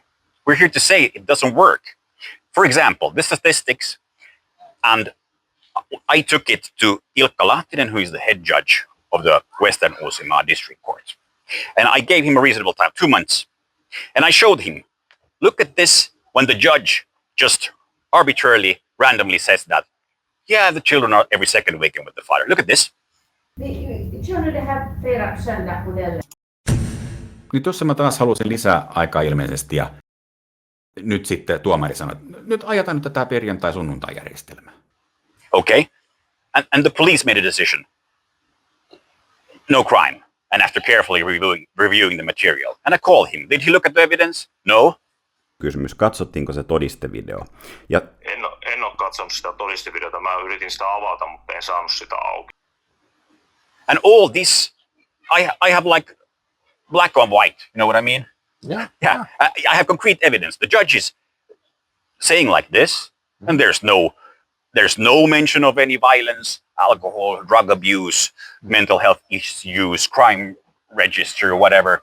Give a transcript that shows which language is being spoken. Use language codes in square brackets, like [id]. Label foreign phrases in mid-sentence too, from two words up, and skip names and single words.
[en] We're here to say it doesn't work. For example, the statistics, and I took it to Ilkka Lahtinen, who is the head judge of the Western Uusimaa District Court. And I gave him a reasonable time, 2 months. And I showed him, look at this, when the judge just arbitrarily, randomly says that, yeah, the children are every second weekend with the father. Look at this. [fi] Niin tuossa mä taas halusin lisää aikaa ilmeisesti, ja nyt sitten tuomari sanoi, että nyt ajetaan nyt tätä perjantai-sunnuntai-järjestelmää. [en] Okay. And the police made a decision. No crime. And after carefully reviewing the material. And I called him. Did he look at the evidence? No. [fi] Kysymys, katsottiinko se todistevideo? Ja En ole katsonut sitä todistevideota. Mä yritin sitä avata, mutta en saanut sitä auki. [en] And all this, I have like black on white. You know what I mean? Yeah. I have concrete evidence. The judge is saying like this, and there's no mention of any violence, alcohol, drug abuse, mental health issues, crime register, whatever.